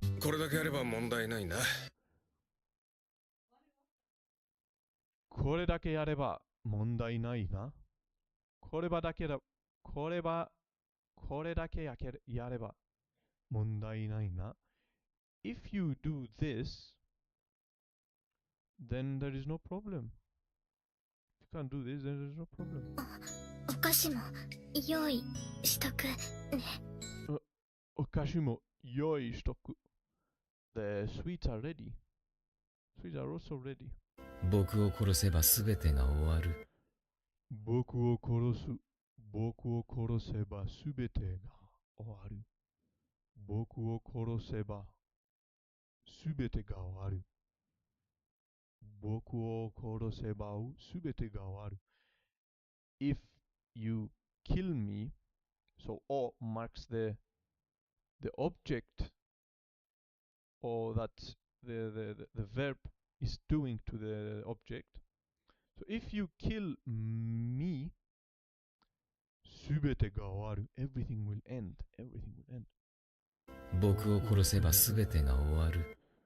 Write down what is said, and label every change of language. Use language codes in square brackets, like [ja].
[ja] これだけあれば問題ないな。これだけやれば問題ないな。これだけやれば問題ないな。 [en] If you do this, then there is no problem. If you can't do this, then there is no problem. [ja] お菓子も用意しとくね。お菓子も用意しとく。 [en] The sweets are ready. Sweets are also ready. [ja] 僕を殺せばすべてが終わる。僕を殺せばすべてが終わる。僕を殺せばすべてが終わる。僕を殺せばすべてが終わる。 [en] If you kill me, so O marks the object, or that the verb is doing to the object. So if you kill me, [ja] すべてが終わる。 [en] Everything will end. Everything will end. [ja] 僕を殺せばすべてが終わる。